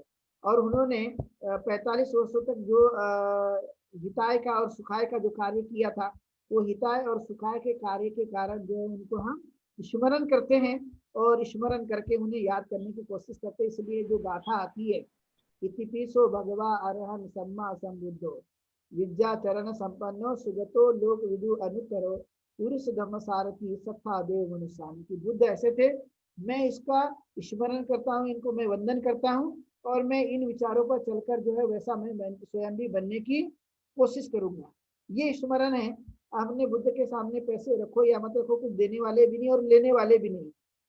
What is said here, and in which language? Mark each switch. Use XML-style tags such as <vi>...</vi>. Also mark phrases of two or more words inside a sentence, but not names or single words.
<hi>और उन्होंने 45 वर्षों तक जो हिताय का और सुखाय का जो कार्य किया था, वो हिताय और सुखाय के कार्य के कारण जो है उनको हम स्मरण करते हैं और स्मरण करके उन्हें याद करने की कोशिश करते हैं। इसलिए जो गाथा आती है,</hi> <pi>इतिपिसो भगवा अरहन सम्मा संबुद्धो विद्या चरण संपन्नो सुगतो लोक विदु अनुतरो पुरुष धर्म सारथी सत्ता देव मनुष्यानि</pi> <hi>की बुद्ध ऐसे थे। मैं इसका स्मरण करता हूँ, इनको मैं वंदन करता हूँ और मैं इन विचारों पर चलकर जो है वैसा मैं स्वयं भी बनने की कोशिश करूंगा। ये स्मरण है। हमने बुद्ध के सामने पैसे रखो या मत रखो, कुछ देने वाले भी नहीं और लेने वाले भी नहीं।</hi>